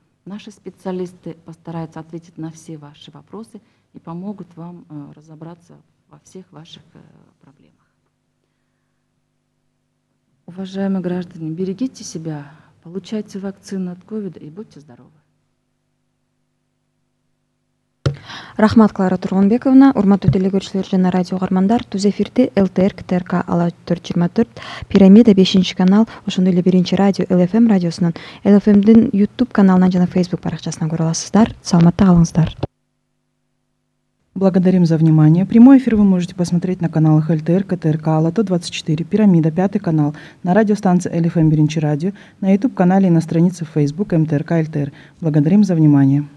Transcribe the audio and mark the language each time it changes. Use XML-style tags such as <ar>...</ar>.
<ru>Наши специалисты постараются ответить на все ваши вопросы и помогут вам разобраться во всех ваших проблемах. Уважаемые граждане, берегите себя, получайте вакцину от ковида и будьте здоровы.</ru> <ky>Рахмат, Клара Тургунбековна. Урматтуу телегөрүүчүлөр жана радио угармандар, түз эфирде ЛТР КТРК Ала 424 Пирамида 5 канал, ошондой эле 1 радио ЛФМ радиосунун ЛФМдин YouTube каналынан жана Facebook баракчасынан көрө аласыздар. Саламатта калыңыздар.</ky> <ru>Благодарим за внимание. Прямой эфир вы можете посмотреть на каналах ЛТР, КТРК, Алато 24, Пирамида, 5 канал, на радиостанции ЛФМ Биринчи радио, на YouTube-канале и на странице в Facebook МТРК ЛТР. Благодарим за внимание.</ru>